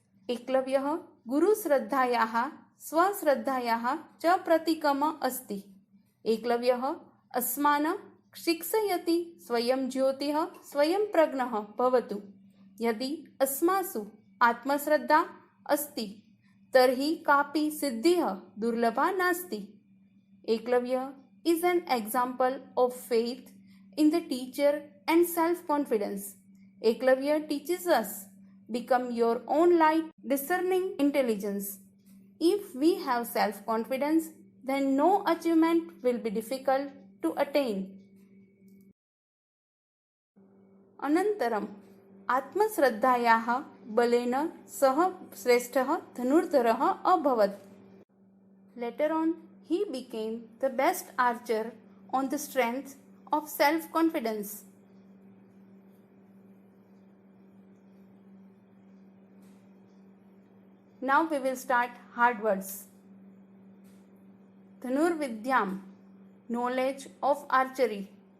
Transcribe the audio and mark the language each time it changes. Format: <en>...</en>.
<sa>एकलव्यः गुरुश्रद्धायाः स्वश्रद्धायाः च प्रतीकम् अस्ति. एकलव्यः अस्मान् शिक्षयति स्वयं ज्योतिः स्वयं प्रज्ञः भवतु. यदि अस्मासु आत्मश्रद्धा अस्ति तर्हि कापि सिद्धिः दुर्लभा नास्ति.</sa> <en>Eklavya is an example of faith in the teacher and self-confidence. Eklavya teaches us, become your own light, discerning intelligence. If we have self-confidence, then no achievement will be difficult to attain.</en> <sa>अनन्तरम् आत्मश्रद्धायाः बलेन सः श्रेष्ठः धनुर्धरः अभवत्.</sa> <en>Later on, he became the best archer on the strength of self-confidence. Now we will start hard words. Dhanurvidyam, knowledge of archery.</en>